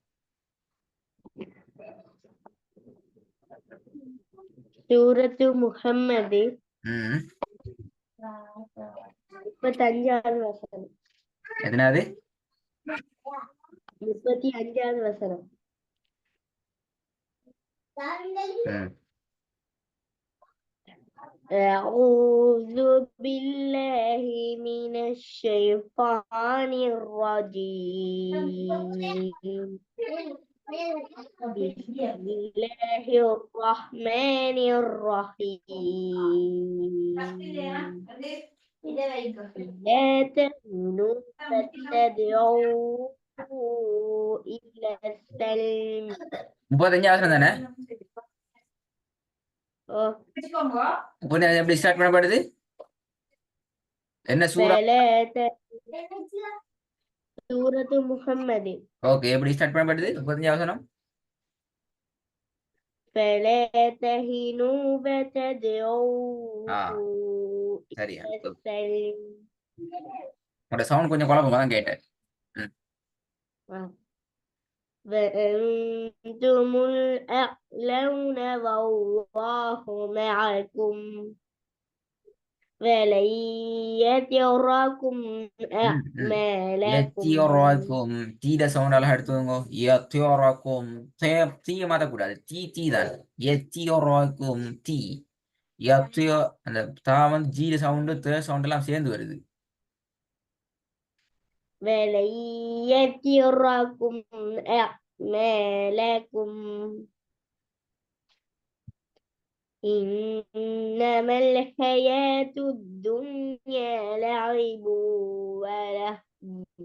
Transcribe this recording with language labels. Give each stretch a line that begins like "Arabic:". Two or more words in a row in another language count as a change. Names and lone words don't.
Tamil: சூரத்து முஹம்மது. ம் 35வது வசனம். எதனாவது? 35வது வசனம்.
Arabic: أعوذ بالله من الشيطان الرجيم. بسم الله الرحمن الرحيم. لا تهنوا وتدعوا إلى السلم.
Tamil: 35வது வசனம் தானே? எப்படி ஸ்டார்ட் பண்ணப்படுது? என்ன சூரா? சூரத்து முஹம்மது. ஓகே, எப்படி ஸ்டார்ட் பண்ணப்படுது 35வது வசனம்?
Arabic: فلا تهنوا وتدعوا
Tamil: சரியா?
Arabic: إلى السلم.
Tamil: உங்களோட சவுண்ட் கொஞ்சம் குழப்பமா தான் கேட்டேன்.
Arabic: وأنتم الأعلون والله معكم ولن يتركم أعمالكم.
Tamil: தீட சவுண்ட் அழகா எடுத்துங்க. யத்தியோராக்கும் தீய மாத்தக்கூடாது. தீ தான். யத்தியோராக்கும் தீ. யத்தியோ அந்த தா வந்து ஜீட சவுண்டு தே சவுண்ட் எல்லாம் சேர்ந்து வருது.
Arabic: ولن يتركم أعمالكم إنما الحياة الدنيا لعب ولهو